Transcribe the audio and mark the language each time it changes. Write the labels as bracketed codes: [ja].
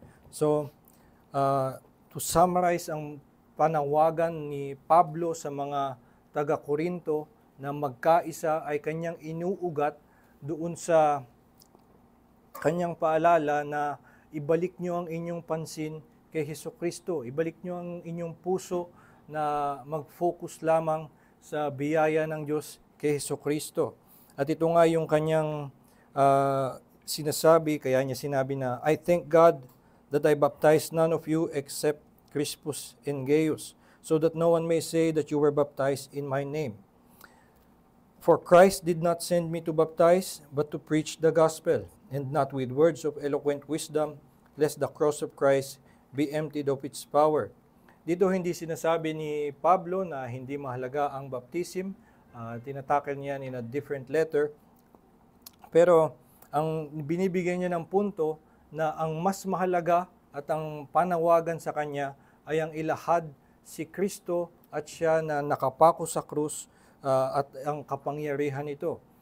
[tl] So, [en] to summarize [tl] ang panawagan ni Pablo sa mga taga-Korinto na magkaisa ay kanyang inuugat doon sa kanyang paalala na ibalik nyo ang inyong pansin kay Hesukristo. Ibalik nyo ang inyong puso na mag-focus lamang sa biyaya ng Diyos kay Hesukristo. At ito nga yung kanyang sinasabi, kaya niya sinabi na, [en] I thank God that I baptized none of you except Crispus and Gaius, so that no one may say that you were baptized in my name. For Christ did not send me to baptize, but to preach the gospel, and not with words of eloquent wisdom, lest the cross of Christ be emptied of its power. [tl] Dito hindi sinasabi ni Pablo na hindi mahalaga ang baptism, tinatakil niya [en] in a different letter, [tl] pero ang binibigyan niya ng punto na ang mas mahalaga at ang panawagan sa kanya ay ang ilahad si Kristo at siya na nakapako sa krus at ang kapangyarihan nito.